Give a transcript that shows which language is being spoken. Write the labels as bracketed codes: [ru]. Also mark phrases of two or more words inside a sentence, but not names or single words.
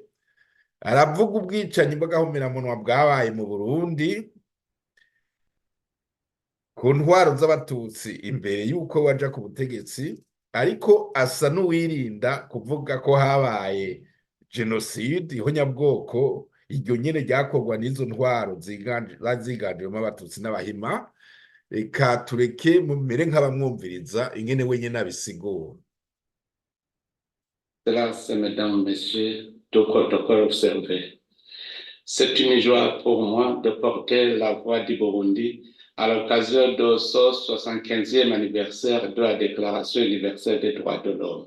[rn] Aravuga ubwicanyi bw'agahomeраmunwa bwabaye mu Burundi ku ntwaro z'abatutsi imbere y'uko waja ku butegetsi, ariko asa n'uwirinda kuvuga ko habaye jenoside, ihonyabwoko iryo nyene ryakorwa n'izo ntwaro ziganjemo abatutsi n'Abahima. Reka tureke mumere nk'abamwumviriza ingene wenyene abisigura. [fr] Grâce, mesdames, messieurs, tout protocole observé. C'est une joie pour moi de porter la voix du Burundi à l'occasion de ce 75e anniversaire de la Déclaration universelle des droits de l'homme.